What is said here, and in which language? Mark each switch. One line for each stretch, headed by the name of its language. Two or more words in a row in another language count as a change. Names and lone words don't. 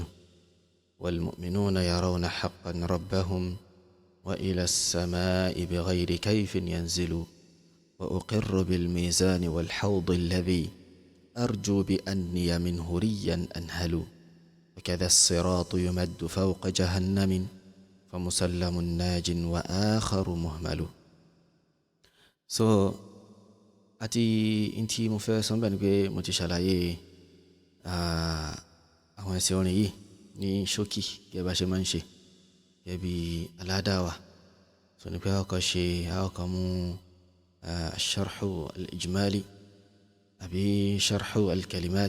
Arabic: والمؤمنون يرون حقا ربهم وإلى السماء بغير كيف ينزل، وأقر بالميزان والحوض الذي أرجو بأني منه ريا أنهل، وكذا الصراط يمد فوق جهنم فمسلم ناج وآخر مهمل.
Yoruba: So àti ntí mo fẹ́ sọ bẹ́ẹ̀ ni pé mo ti ṣàlàyé àwọn ẹsẹ̀ orin yìí ní ṣókí gẹ́gẹ́ bá ṣe máa ń ṣe gẹ́gẹ́ bí aládàáwà. So ní pé àkọ́kọ́ mú
Arabic: شرح الإجمالي
Yoruba: àbí
Arabic: شرح الكلمات.